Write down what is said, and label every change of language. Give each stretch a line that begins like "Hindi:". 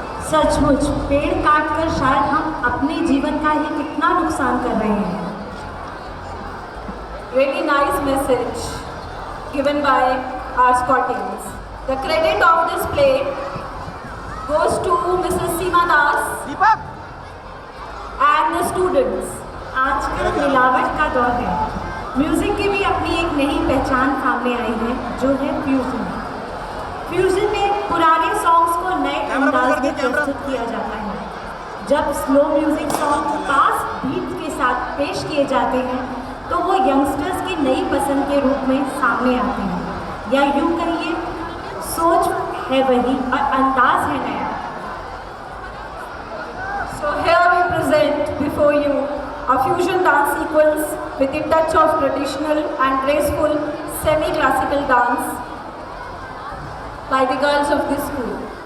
Hindi: सचमुच पेड़ काटकर शायद हम अपने जीवन का ही कितना नुकसान कर रहे हैं।
English: Really nice message given by our Scotians. The credit of this play goes to Mrs. Seema Das and the students.
Hindi: आजकल मिलावट का दौर है। म्यूजिक की भी अपनी एक नई पहचान सामने आई है, जो है फ्यूजन। फ्यूजन में पुराने सॉन्ग्स को नए अंदाज में प्रस्तुत किया जाता है। जब slow music song fast beat के साथ पेश किए जाते हैं तो वो यंगस्टर्स की नई पसंद के रूप में सामने आते हैं, या यूँ कहिए सोच है वही और अंदाज है नया।
English: So here we present before you a fusion dance sequence with a touch of traditional and graceful semi-classical dance by the girls of this school.